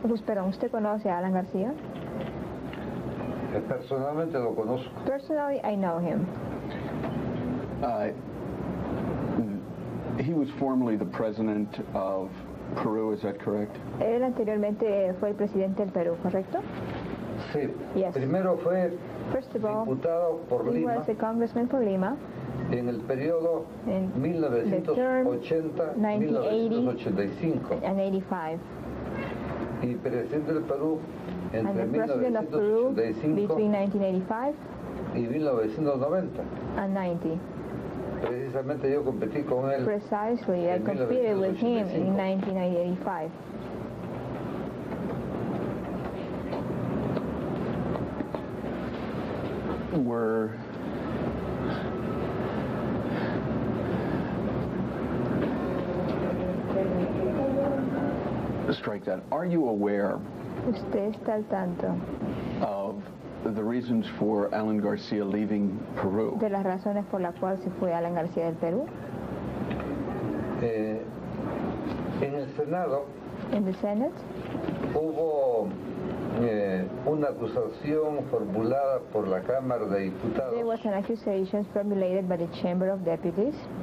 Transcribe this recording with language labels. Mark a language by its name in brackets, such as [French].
[Spanish] Perdón, ¿usted conoce a Alan García? Personalmente lo conozco. [English] Personally, I know him. He was formerly the president of Peru, is that correct? [Spanish] Él anteriormente fue el presidente del Perú, ¿correcto? Sí. [English] Yes. [Spanish] Primero fue [English] First of all, [Spanish] diputado por [English] he [Spanish] Lima [English] was a congressman for Lima [Spanish] en el periodo [English] in the term [Spanish] 1980-1985 [English] and 85, [Spanish] y presidente del Perú [English] and [Spanish] entre [English] the president of Peru [Spanish] 1985 [English] between 1985 [Spanish] y 1990. [English] and 90. [Spanish] Precisamente yo competí con él [English] Precisely, I [Spanish] en [English] competed with him in [Spanish] 1985. [English] 1985. Were strike that. Are you aware [Spanish] ¿Usted está al tanto [English] of the reasons for Alan Garcia leaving Peru? [Spanish] de las razones por las cuales se fue Alan García del Perú? En el Senado [English] In the Senate, [Spanish] hubo una acusación formulada por la Cámara de Diputados [English] there was an accusation formulated by the Chamber of Deputies